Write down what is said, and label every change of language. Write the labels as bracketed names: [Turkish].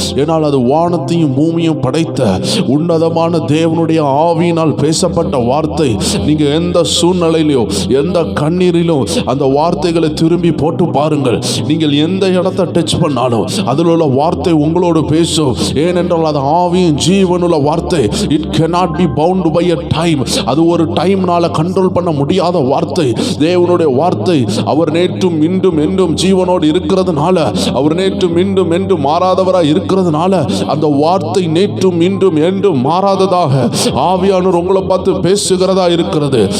[Tamil] ஏனால் அது வானத்தையும் பூமியும் படைத்த உன்னதமான தேவனுடைய ஆவியினால் பேசப்பட்ட வார்த்தை. நீங்க எந்த சூழ்நிலையிலோ எந்த கண்ணீரிலும் அந்த வார்த்தைகளை திரும்பி போட்டு பாருங்கள். நீங்கள் எந்த இடத்தை டச் பண்ணாலும் அதில் உள்ள வார்த்தை உங்களோடு பேசும். ஏனென்றால் அது ஆவியின் ஜீவனுள்ள வார்த்தை. [English] It cannot be bound by a time. [Tamil] அது ஒரு டைம்னால கண்ட்ரோல் பண்ண முடியாத வார்த்தை. தேவனுடைய வார்த்தை அவர் நேற்றும் இன்றும் என்றும் ஜீவனோடு இருக்கிறதுனால, அவர் நேற்றும் இன்றும் என்றும் மாறாதவராக இருக்கிறதுனால அந்த வார்த்தை நேற்றும் இன்றும் என்றும் மாறாததாக ஆவியானவர் உங்களை பார்த்து பேசுகிறதா இருக்கிறது.